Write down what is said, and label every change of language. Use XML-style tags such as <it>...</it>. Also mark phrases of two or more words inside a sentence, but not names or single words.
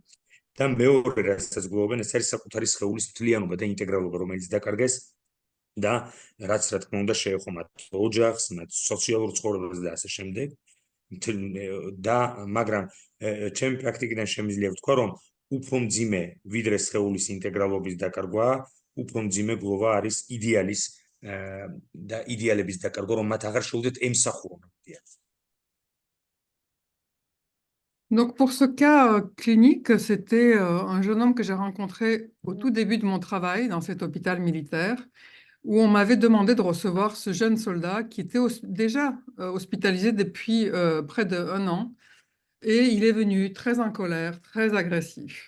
<ka>და მეორე, რასაც გლოვობენ, ეს არის საკუთარი სხეულის მთლიანობა და ინტეგრალობა, რომელიც დაკარგეს და რაც რა თქმა უნდა შეეხო მათ ოჯახს, მათ სოციალურ ცხოვრებას და ასე შემდეგ. და მაგრამ ჩემი პრაქტიკიდან შემიძლია ვთქვა, რომ უფრო მძიმე ვიდრე სხეულის ინტეგრალობის დაკარგვა, უფრო მძიმე გლოვა არის იდეალის და იდეალების დაკარგვა, რომ მათ აღარ შეუძლიათ ემსახურონ იდეალს.</ka> <fr>Donc pour ce cas clinique, c'était un jeune homme que j'ai rencontré au tout début de mon travail dans cet hôpital militaire, où on m'avait demandé de recevoir ce jeune soldat qui était déjà hospitalisé depuis près d'1 an, et il est venu très en colère, très agressif.</fr>